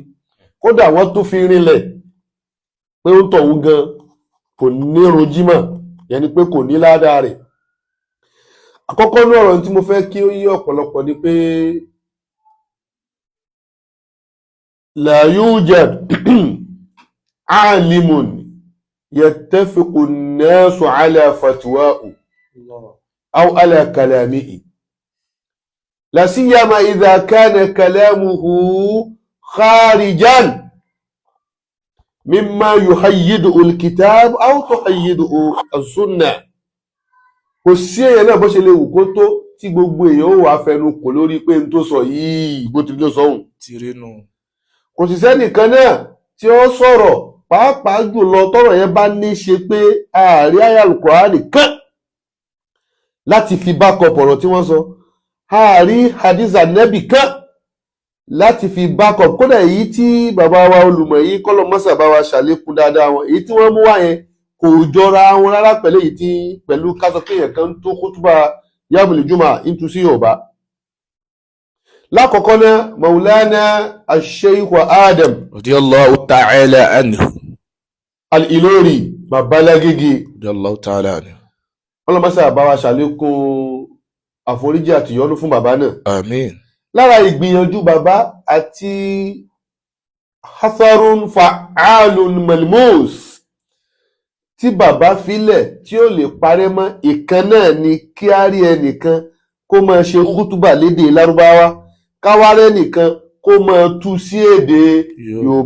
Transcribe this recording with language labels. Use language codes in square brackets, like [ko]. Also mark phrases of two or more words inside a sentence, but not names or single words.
[yo] Kódà wọ́n tún fi rinlẹ̀ pé ó ń tọ̀hún gan kò ní rojímọ̀, yẹn ni pé kò ní ládàá rẹ̀. Àkọ́kọ́ ní ọ̀rọ̀ tí mo fẹ́ kí ó yé ọ̀pọ̀lọpọ̀ ni pé [ar] لا يوجد عالم يتفق الناس على فتواه أو على كلامه لا سيما إذا كان كلامه خارجا مما يؤيد الكتاب أو تؤيد السنة. [yo] Kò sí èèyàn náà bó ṣe lè wù kó tó tí gbogbo èèyàn ó wà fẹnu kò lórí pé n tó sọ yìí bó ti ló sọhùn. Kò sì sẹ́nìkan náà tí ó sọ̀rọ̀ pàápàá jùlọ tọ́rọ̀ yẹn bá ní ṣe pé ààrí àyá Al-Qur'ani kan láti fi bákọ̀ pọ̀rọ̀ tí wọ́n sọ, ààrí hadith Ànábì kan láti fi bákọ̀. Kódà èyí tí bàbá wa olùmọ̀ yìí kọ́lọ̀ mọ́sà bá wa ṣàlékún dáadáa wọn, èyí tí wọ́n mú wá yẹn kò jọra wọn rárá pẹ̀lú èyí tí pẹ̀lú kásọ pé èèyàn kan tó kútúbà [ar] يوم الجمعة [yo] ń tú sí Yorùbá. Lákọ̀ọ́kọ́ náà, Maulana Al-Sheikh Adam [ar] رضي الله تعالى عنه. [yo] Al-Ilori Babalágége [ar] رضي الله تعالى عنه. [yo] ọlọ́mọsá bá wa ṣàlékún àforíjì àti ìyọ́nú fún bàbá náà. Àmín. Lára ìgbìyànjú bàbá àti [ar] أثر فعال ملموس [yo] tí bàbá filẹ̀ tí ó lè parẹ́ mọ́, ìkan náà ni kí á rí ẹnìkan kó máa ṣe kútúbà lédè Lárúbáwá, káwárẹ́ nìkan kó máa tú sí èdè Yorùbá.